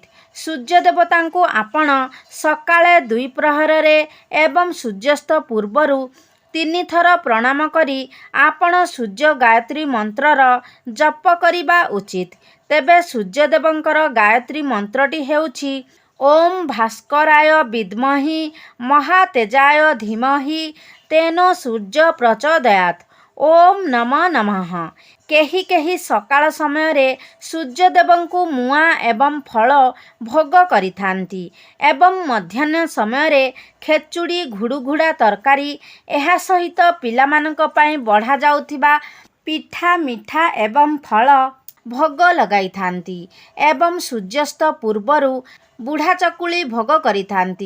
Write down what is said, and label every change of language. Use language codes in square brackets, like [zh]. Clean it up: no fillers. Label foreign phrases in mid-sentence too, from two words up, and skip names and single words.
[or] ସୂର୍ଯ୍ୟ ଦେବତାଙ୍କୁ ଆପଣ ସକାଳେ 2 ପ୍ରହରରେ ଏବଂ ସୂର୍ଯ୍ୟାସ୍ତ ପୂର୍ବରୁ 3 ଥର ପ୍ରଣାମ କରି ଆପଣ ସୂର୍ଯ୍ୟ ଗାୟତ୍ରୀ ମନ୍ତ୍ରର ଜପ କରିବା ଉଚିତ। ତେବେ ସୂର୍ଯ୍ୟଦେବଙ୍କର ଗାୟତ୍ରୀ ମନ୍ତ୍ରଟି ହେଉଛି [sa] ओम भास्कराय विद्महि महातेजाय धीमहि तेनो सूर्य प्रचोदयात् ओम नमः नमः। [or] କେହି କେହି ସକାଳ ସମୟ ରେ ସୂର୍ଯ୍ୟଦେବଙ୍କୁ ମୁଆ ଏବଂ ଫଳ ଭୋଗ କରିଥାନ୍ତି ଏବଂ ମଧ୍ୟାହ୍ନ ସମୟ ରେ ଖେଚୁଡ଼ି ଘୁଡ଼ୁଘୁଡ଼ା ତରକାରୀ ଏହା ସହିତ ପିଲାମାନଙ୍କ ପାଇଁ ବଢ଼ା ଯାଉଥିବା ପିଠା ମିଠା ଏବଂ ଫଳ ଭୋଗ ଲଗାଇ ଥାନ୍ତି ଏବଂ ସୂର୍ଯ୍ୟାସ୍ତ ପୂର୍ବରୁ ବୁଢ଼ା ଚକୁଳି ଭୋଗ କରିଥାନ୍ତି।